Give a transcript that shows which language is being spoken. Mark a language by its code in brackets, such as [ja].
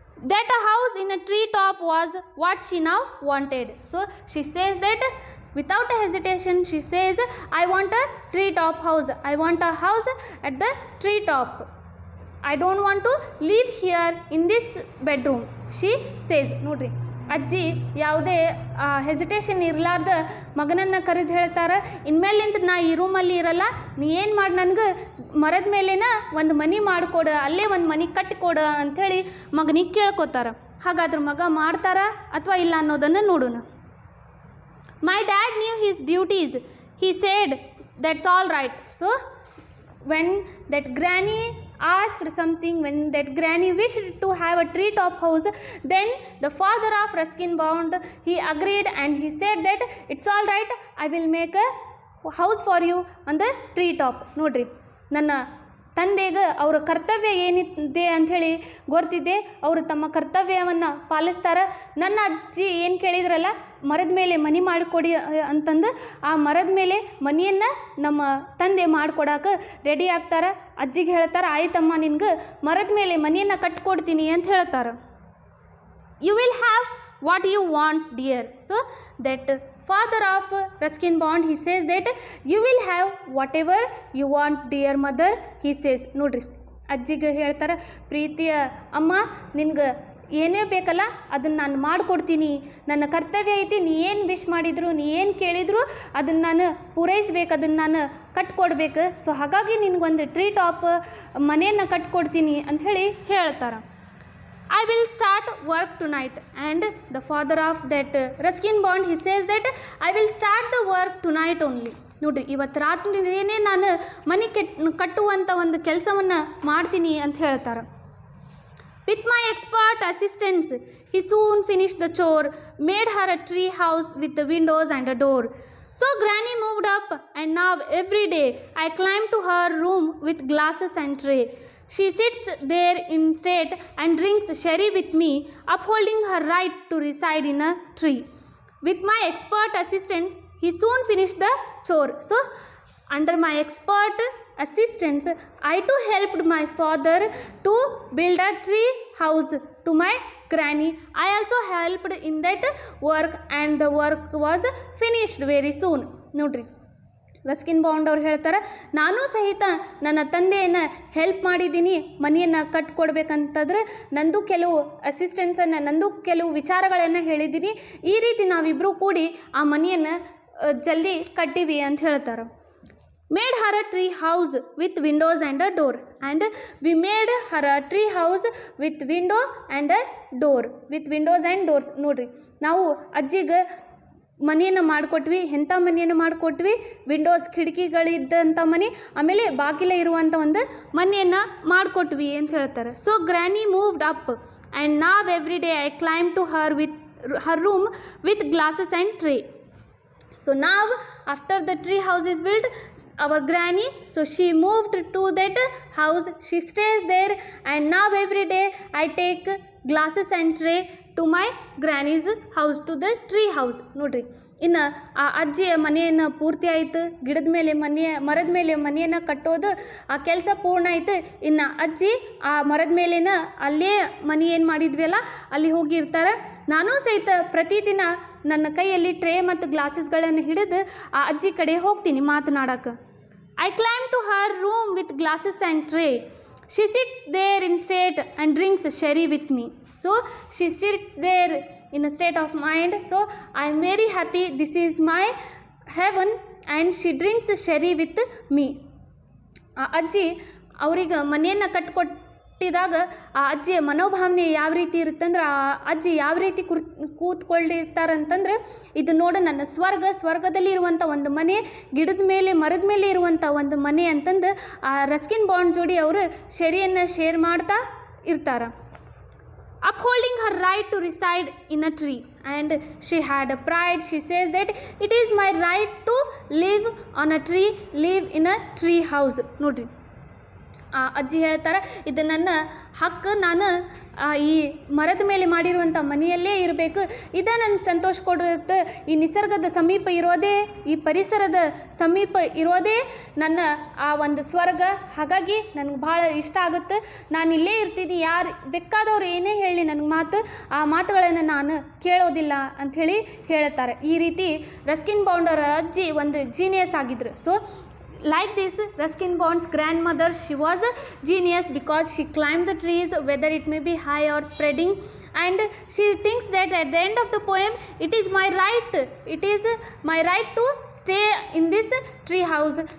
[en] That a house in a tree top was what she now wanted. So she says that without a hesitation, she says, I want a tree-top house. I want a house at the tree-top. I don't want to live here in this bedroom. She says, [kn] ನೋಡ್ರಿ, ಅಜ್ಜಿ ಯಾವುದೇ hesitation ಇರಲಾರ್ದ ಮಗನನ್ನು ಕರೆದು ಹೇಳ್ತಾರೆ, ಇನ್ಮೇಲಿಂದ ನಾ ಈ ರೂಮಲ್ಲಿ ಇರಲ್ಲ, ನೀ ಏನು ಮಾಡಿ ನನಗೆ ಮರದ ಮೇಲೇನ ಒಂದು ಮನೆ ಮಾಡಿಕೊಡು, ಅಲ್ಲೇ ಒಂದು ಮನೆ ಕಟ್ಟಿಕೊಡು ಅಂಥೇಳಿ ಮಗನಿಗೆ ಕೇಳ್ಕೊತಾರೆ. ಹಾಗಾದ್ರೆ ಮಗ ಮಾಡ್ತಾರ ಅಥವಾ ಇಲ್ಲ ಅನ್ನೋದನ್ನು ನೋಡೋಣ. [en] My dad knew his duties. He said, that's all right. So when that granny asked something, when that granny wished to have a treetop house, then the father of Ruskin Bond, he agreed and he said that it's all right, I will make a house for you on the treetop. [kn] ನೋಡ್ರಿ, ನನ್ನ ತಂದೆಗೆ ಅವರ ಕರ್ತವ್ಯ ಏನಿದೆ ಅಂಥೇಳಿ ಗೊತ್ತಿದೆ, ಅವರು ತಮ್ಮ ಕರ್ತವ್ಯವನ್ನು ಪಾಲಿಸ್ತಾರೆ. ನನ್ನ ಅಜ್ಜಿ ಏನು ಕೇಳಿದ್ರಲ್ಲ, ಮರದ ಮೇಲೆ ಮನೆ ಮಾಡಿಕೊಡಿ ಅಂತಂದು, ಆ ಮರದ ಮೇಲೆ ಮನೆಯನ್ನು ನಮ್ಮ ತಂದೆ ಮಾಡಿಕೊಡಕ್ಕೆ ರೆಡಿ ಆಗ್ತಾರೆ. ಅಜ್ಜಿಗೆ ಹೇಳ್ತಾರೆ, ಆಯ್ತಮ್ಮ ನಿನ್ಗೆ ಮರದ ಮೇಲೆ ಮನೆಯನ್ನು ಕಟ್ಕೊಡ್ತೀನಿ ಅಂತ ಹೇಳ್ತಾರೆ. [en] You will have what you want dear. So that father of Ruskin Bond, he says that you will have whatever you want dear mother, he says. [kn] ನೋಡ್ರಿ, ಅಜ್ಜಿಗೆ ಹೇಳ್ತಾರೆ, ಪ್ರೀತಿಯ ಅಮ್ಮ ನಿನ್ಗೆ ಏನೇ ಬೇಕಲ್ಲ ಅದನ್ನು ನಾನು ಮಾಡಿಕೊಡ್ತೀನಿ, ನನ್ನ ಕರ್ತವ್ಯ ಐತಿ, ನೀ ಏನು ವಿಶ್ ಮಾಡಿದ್ರು, ನೀ ಏನು ಕೇಳಿದ್ರು ಅದನ್ನು ನಾನು ಪೂರೈಸ್ಬೇಕು, ಅದನ್ನು ನಾನು ಕಟ್ಕೊಡ್ಬೇಕು. ಸೊ ಹಾಗಾಗಿ ನಿನಗೊಂದು ಟ್ರೀಟ್ ಆಫ್ ಮನೆಯನ್ನು ಕಟ್ಕೊಡ್ತೀನಿ ಅಂಥೇಳಿ ಹೇಳ್ತಾರೆ. [en] I will start work tonight. And the father of that Ruskin Bond, he says that I will start the work tonight only. [kn] ನೋಡಿರಿ, ಇವತ್ತು ರಾತ್ರಿನೇ ನಾನು ಮನೆ ಕಟ್ಟುವಂಥ ಒಂದು ಕೆಲಸವನ್ನು ಮಾಡ್ತೀನಿ ಅಂತ ಹೇಳ್ತಾರೆ. [en] With my expert assistance, he soon finished the chore, made her a tree house with the windows and a door. So Granny moved up, and now every day I climb to her room with glasses and tray. She sits there in state and drinks sherry with me, upholding her right to reside in a tree. With my expert assistance, he soon finished the chore. So, under my expert assistance, I too helped my father to build a tree house to my granny. I also helped in that work, and the work was finished very soon. [kn] ನೋಡ್ರಿ, Ruskin bond ಅವ್ರು ಹೇಳ್ತಾರೆ, ನಾನು ಸಹಿತ ನನ್ನ ತಂದೆಯನ್ನು help ಮಾಡಿದ್ದೀನಿ ಮನೆಯನ್ನು ಕಟ್ಕೊಡ್ಬೇಕಂತಂದ್ರೆ, ನಂದು ಕೆಲವು ಅಸಿಸ್ಟೆನ್ಸನ್ನು, ನಂದು ಕೆಲವು ವಿಚಾರಗಳನ್ನು ಹೇಳಿದ್ದೀನಿ. ಈ ರೀತಿ ನಾವಿಬ್ಬರೂ ಕೂಡಿ ಆ ಮನೆಯನ್ನು ಜಲ್ದಿ ಕಟ್ಟಿವಿ ಅಂತ ಹೇಳ್ತಾರೆ. [en] Made her a tree house with windows and a door. And we made her a tree house with window and a door. With windows and doors. [kn] ನೋಡಿರಿ, ನಾವು ಅಜ್ಜಿಗೆ ಮನೆಯನ್ನು ಮಾಡಿಕೊಟ್ವಿ. ಎಂಥ ಮನೆಯನ್ನು ಮಾಡಿಕೊಟ್ವಿ? ವಿಂಡೋಸ್, ಕಿಟಕಿಗಳಿದ್ದಂಥ ಮನೆ, ಆಮೇಲೆ ಬಾಗಿಲೇ ಇರುವಂಥ ಒಂದು ಮನೆಯನ್ನು ಮಾಡಿಕೊಟ್ವಿ ಅಂತ ಹೇಳ್ತಾರೆ. [en] So granny moved up, and now every day I climb to her room with glasses and tray. So now after the tree house is build, our granny, so she moved to that house, she stays there, and now every day I take glasses and tray to my granny's house, to the tree house. [kn] ನೋಡ್ರಿ, ಇನ್ನು ಆ ಅಜ್ಜಿಯ ಮನೆಯನ್ನು ಪೂರ್ತಿ ಆಯಿತು. ಗಿಡದ ಮೇಲೆ ಮರದ ಮೇಲೆ ಮನೆಯನ್ನು ಕಟ್ಟೋದು ಆ ಕೆಲಸ ಪೂರ್ಣ ಆಯಿತು. ಇನ್ನು ಅಜ್ಜಿ ಆ ಮರದ ಮೇಲಿನ ಅಲ್ಲೇ ಮನೆ ಏನು ಮಾಡಿದ್ವಿ ಅಲ್ಲ ಅಲ್ಲಿ ಹೋಗಿರ್ತಾರೆ. ನಾನು ಸಹಿತ ಪ್ರತಿದಿನ ನನ್ನ ಕೈಯಲ್ಲಿ ಟ್ರೇ ಮತ್ತು ಗ್ಲಾಸಸ್ಗಳನ್ನು ಹಿಡಿದು ಆ ಅಜ್ಜಿ ಕಡೆ ಹೋಗ್ತೀನಿ ಮಾತನಾಡೋಕ್ಕೆ. [en] I climb to her room with glasses and tray. She sits there in state and drinks sherry with me. So she sits there in a state of mind, so I am very happy, this is my heaven, and she drinks sherry with me. [kn] ಆ ಅಜ್ಜಿ ಅವ್ರಿಗೆ ಮನೆಯನ್ನು ಕಟ್ಕೊಟ್ಟಿದಾಗ ಆ ಅಜ್ಜಿಯ ಮನೋಭಾವನೆ ಯಾವ ರೀತಿ ಇರುತ್ತಂದ್ರೆ, ಆ ಅಜ್ಜಿ ಯಾವ ರೀತಿ ಕೂತ್ಕೊಂಡಿರ್ತಾರಂತಂದ್ರೆ, ಇದು ನೋಡು ನನ್ನ ಸ್ವರ್ಗದಲ್ಲಿ ಇರುವಂಥ ಒಂದು ಮನೆ, ಗಿಡದ ಮೇಲೆ ಮರದ ಮೇಲೆ ಇರುವಂಥ ಒಂದು ಮನೆ ಅಂತಂದು ಆ ರಸ್ಕಿನ್ ಬಾಂಡ್ ಜೋಡಿ ಅವರು ಶೆರಿಯನ್ನು ಶೇರ್ ಮಾಡ್ತಾ ಇರ್ತಾರೆ. [en] Upholding her right to reside in a tree, and she had a pride. She says that it is my right to live on a tree, live in a tree house. [kn] ನೋಡ್ರಿ, ಆ ಅಜ್ಜಿ ಹೇಳ್ತಾರೆ, ಇದು ನನ್ನ ಹಕ್ಕು, ನಾನು ಈ ಮರದ ಮೇಲೆ ಮಾಡಿರುವಂಥ ಮನೆಯಲ್ಲೇ ಇರಬೇಕು, ಇದೇ ನನ್ನ ಸಂತೋಷ ಕೊಡುತ್ತೆ. ಈ ನಿಸರ್ಗದ ಸಮೀಪ ಇರೋದೇ, ಈ ಪರಿಸರದ ಸಮೀಪ ಇರೋದೇ ನನ್ನ ಆ ಒಂದು ಸ್ವರ್ಗ. ಹಾಗಾಗಿ ನನಗೆ ಭಾಳ ಇಷ್ಟ ಆಗುತ್ತೆ. ನಾನು ಇಲ್ಲೇ ಇರ್ತೀನಿ, ಯಾರು ಬೇಕಾದವ್ರು ಏನೇ ಹೇಳಿ ನನಗೆ ಆ ಮಾತುಗಳನ್ನು ನಾನು ಕೇಳೋದಿಲ್ಲ ಅಂಥೇಳಿ ಹೇಳ್ತಾರೆ. ಈ ರೀತಿ ರಸ್ಕಿನ್ ಬಾಂಡ್ ಅವರ ಅಜ್ಜಿ ಒಂದು ಜೀನಿಯಸ್ ಆಗಿದ್ರು. [en] So like this, Ruskin Bond's grandmother, she was a genius because she climbed the trees, whether it may be high or spreading, and she thinks that at the end of the poem, it is my right to stay in this tree house.